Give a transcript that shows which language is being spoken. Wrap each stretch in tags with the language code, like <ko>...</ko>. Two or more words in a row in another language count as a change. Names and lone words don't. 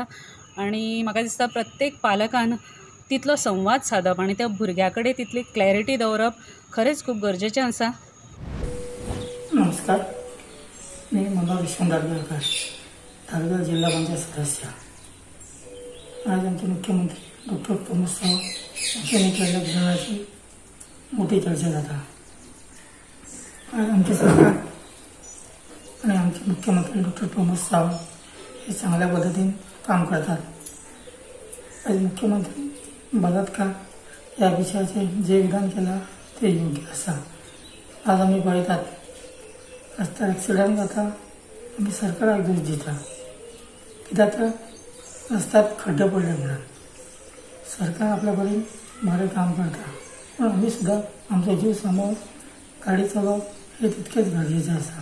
<kok>आनी म्हाका दिसता प्रत्येक पालकान तितलो संवाद सादप आनी त्या भुरग्या कडेन तितली क्लॅरिटी दवरप खरेंच खूब गरजेचें आसा.</kok> <mr>नमस्कार, मी मनोहर विश्वनाथ दारवेळकर, तालुका जिल्हा पंचायत सदस्य. आज आमचे मुख्यमंत्री डॉक्टर प्रमोद सावंत यांनी केलेल्या विधानाची मोठी चर्चा जाता. आज आमचे सरकार आणि आमचे मुख्यमंत्री डॉक्टर प्रमोद सावंत हे चांगल्या पद्धतीने काम करतात. आज मुख्यमंत्री बलात्कार या विषयाचे जे विधान केलं ते योग्य असा.</mr> <kok>आज आम्ही पळयतात रस्त्यार ॲक्सिडंट जाता आमी सरकाराक दोश दिता, कित्याक तर रस्त्यार खड्डे पडले म्हणून. सरकार आपल्या कडेन बरें काम करता, पण आमी सुद्दां आमचो जीव सांबाळून गाडी चलोवप हे तितकेच गरजेचें आसा.</kok>